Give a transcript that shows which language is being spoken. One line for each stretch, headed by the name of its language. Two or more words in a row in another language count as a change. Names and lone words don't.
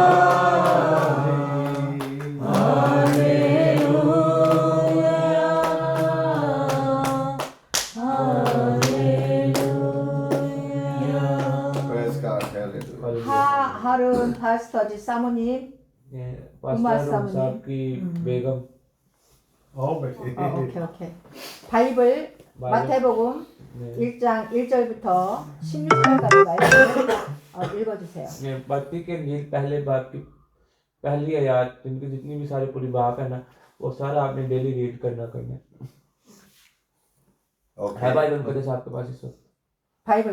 English: Praise God. Hallelujah.
Korean: 하룬 파스터지 사모님.
Urdu: पास्टर सामने। صاحب کی بیگم
Korean: 오케이. 바이블 마태복음
Urdu: ने
Korean: 1장 1절부터 16절까지 말씀을 읽어주세요.
Urdu: متی کے انجیل پہلے باب کی پہلی آیت جن کی جتنی بھی ساری پوری بات ہے نا وہ سارا آپ نے
English: daily read
Urdu: کرنا ہے. ہے بھائی ان کا جیسے آپ کے پاس اس وقت
Korean: 바이블